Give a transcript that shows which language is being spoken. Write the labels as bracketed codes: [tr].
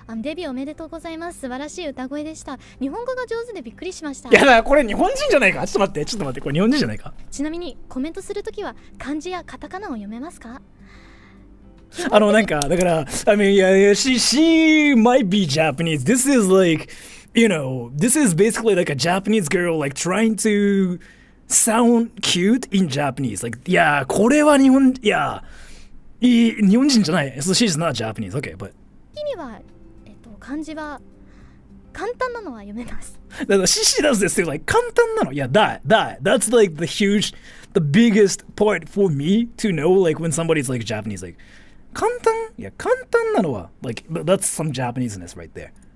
[ja] デビューおめでとうございます。素晴らしい歌声でした。日本語が上手でびっくりしました。いやだこれ日本人じゃないか。ちょっと待って、これ日本人じゃないか。ちなみにコメントするときは漢字やカタカナを読めますか？なんかだから [en] I mean yeah, she might be Japanese. This is like you know, this is basically like a Japanese girl like trying to sound cute in Japanese. [ja] Like, yeah, これは日本人じゃない。 [en] So she's not Japanese. Okay, but [ja] 意味は漢字は簡単なのは読めます。 [en] だから she does this too. Like [ja] 簡単なの。 [en] Yeah, that's like the biggest part for me to know like when somebody's like Japanese. Like [ja] 簡単？いや簡単なのは [en] like that's some Japaneseness right there.